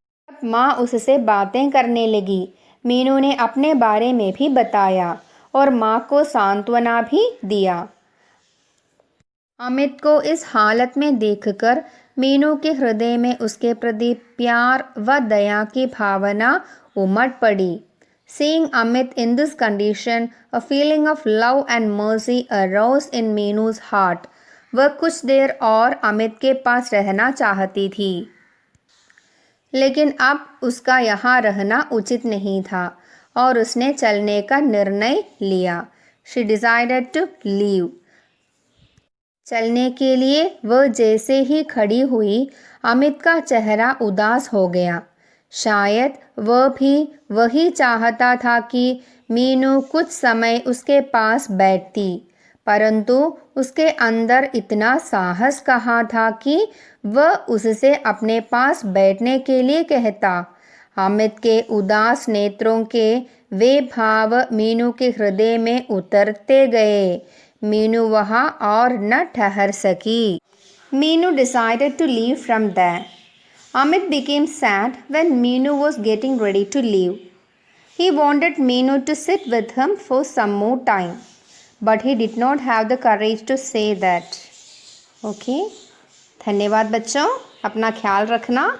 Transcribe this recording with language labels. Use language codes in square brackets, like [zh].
[hi] अब माँ उससे बातें करने लगी। मीनू ने अपने बारे में भी बताया और माँ को सांत्वना भी दिया। अमित को इस हालत में देखकर मीनू के हृदय में उसके प्रति प्यार व दया की भावना उमड़ पड़ी। [en] Seeing Amit in this condition, a feeling of love and mercy arose in Meenu's heart. [hi] वह कुछ देर और अमित के पास रहना चाहती थी, लेकिन अब उसका यहाँ रहना उचित नहीं था और उसने चलने का निर्णय लिया। [en] She decided to leave. [hi] चलने के लिए वह जैसे ही खड़ी हुई, अमित का चेहरा उदास हो गया। शायद वह भी वही चाहता था कि मीनू कुछ समय उसके पास बैठती, परंतु उसके अंदर इतना साहस कहाँ था कि वह उससे अपने पास बैठने के लिए कहता। अमित के उदास नेत्रों के वे भाव मीनू के हृदय में उतरते गए। मीनू वहाँ और न ठहर सकी। [en] Meenu decided to leave from there. Amit became sad when Meenu was getting ready to leave. He wanted Meenu to sit with him for some more time, but he did not have the courage to say that. Okay? [hi] धन्यवाद बच्चों, अपना ख्याल रखना।